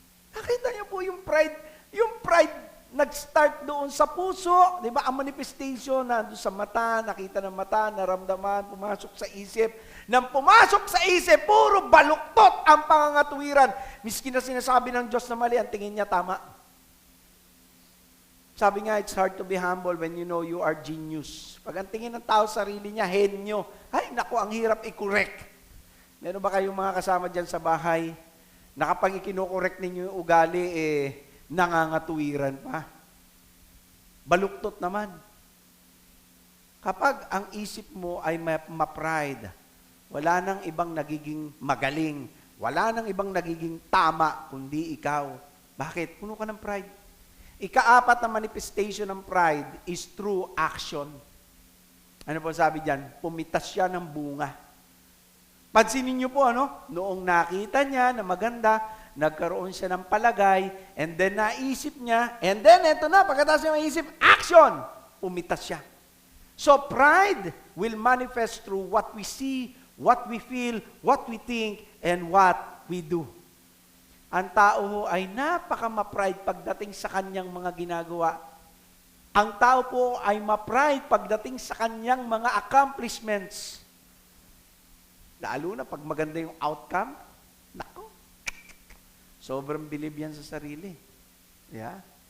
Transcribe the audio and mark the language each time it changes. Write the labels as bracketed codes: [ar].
[tl] Nakita niyo po yung pride nag-start doon sa puso, di ba? Ang manifestation na doon sa mata, nakita ng mata, naramdaman, pumasok sa isip. Nang pumasok sa isip, puro baluktot ang pangangatuwiran. Miski na sinasabi ng Diyos na mali, ang tingin niya tama. Sabi nga, [en] it's hard to be humble when you know you are genius. [tl] Pag ang tingin ng tao sarili niya, henyo. Ay, naku, ang hirap i-correct. Meron ba kayong mga kasama dyan sa bahay na kapag ikinokorek ninyo yung ugali, nangangatuwiran pa? Baluktot naman. Kapag ang isip mo ay ma-pride, wala nang ibang nagiging magaling, wala nang ibang nagiging tama, kundi ikaw. Bakit? Puno ka ng pride. Ika-apat na manifestation ng pride [en] is through action. [tl] Ano po sabi dyan? Pumitas siya ng bunga. Pansinin niyo po, noong nakita niya na maganda, nagkaroon siya ng palagay, and then naisip niya, and then eto na, pagkatapos niya maisip, action! Umitas siya. [en] So pride will manifest through what we see, what we feel, what we think, and what we do. [tl] Ang tao ho ay napaka-ma-pride pagdating sa kanyang mga ginagawa. Ang tao po ay ma-pride pagdating sa kanyang mga accomplishments. Lalo na pag maganda yung outcome, nako, sobrang bilib yan sa sarili. Yeah.